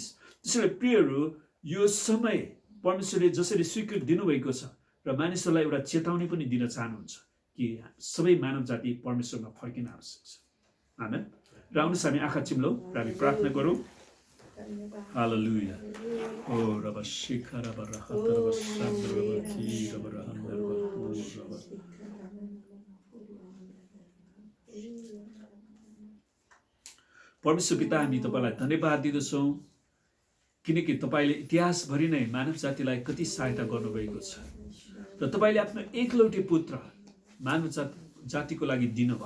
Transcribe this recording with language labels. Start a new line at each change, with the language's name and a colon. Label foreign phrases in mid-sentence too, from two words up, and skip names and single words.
Nepali: त्यसैले प्रियहरू यो समय परमेश्वरले जसरी स्वीकृति दिनुभएको छ र मानिसहरूलाई एउटा चेतावनी पनि दिन चाहनुहुन्छ कि सबै मानव जाति परमेश्वरमा फर्किन आवश्यक छ। आमेन। र आउनुहोस् हामी आँखा चिम्लौँ र हामी प्रार्थना गरौँ। हालेलुया। ओ रब शिखर रब रहत रब सन्द्र रब की रब रहन्द रब रब। परमेश्वर पिता हामी तपाईलाई धन्यवाद दिँदछौँ किनकि तपाईले इतिहासभरि नै मानव जातिलाई कति सहायता गर्नुभएको छ र तपाईले आफ्नो एकलौटे पुत्र मानव जातिको लागि दिनुभयो।